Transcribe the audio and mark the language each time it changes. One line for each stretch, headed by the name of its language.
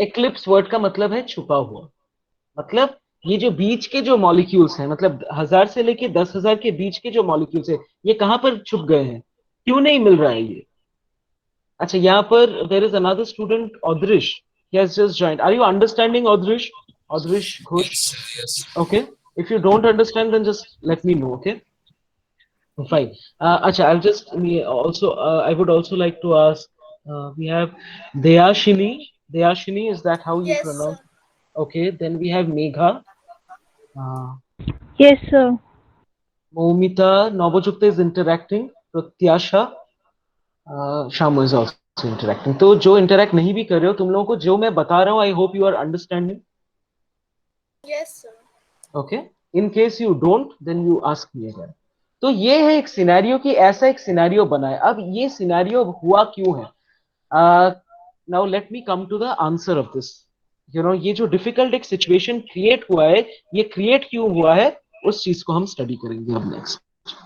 Hindi: Eclipse word का मतलब है छुपा हुआ। मतलब ये जो बीच के जो मॉलिक्यूल्स हैं, मतलब 1000 से लेके 10,000 के बीच के जो मॉलिक्यूल्स है, ये कहां पर छुप गए हैं? क्यों नहीं मिल रहा है ये? अच्छा, यहाँ पर
English: There is another student Adrish, he has just joined. Are you understanding, Adrish? Adrish Ghosh? Yes, sir. Yes. Okay, if you don't understand then just let me know. Okay, fine. Acha, I'll just also I would also like to ask, we have Deyashini. Deyashini, is that how you Yes, pronounce? sir. Okay, then we have Megha. Uh, Yes, sir. Moumita, Nobojukta is interacting. Pratyasha, Shamu is also interacting.
Hindi: तो जो interact नहीं भी कर रहे हो, तुम लोगों को जो मैं बता रहा हूँ,
English: I hope you are understanding. Yes, sir. Okay, in case you don't, then you ask me again.
Hindi: तो ये है एक सिनेरियो, कि ऐसा एक सिनेरियो बना है। अब ये सिनेरियो हुआ क्यों है?
English: Now let me come to the answer of this.
Hindi: ये जो डिफिकल्ट एक सिचुएशन क्रिएट हुआ है, ये क्रिएट क्यों हुआ है, उस चीज को हम स्टडी करेंगे अब नेक्स्ट।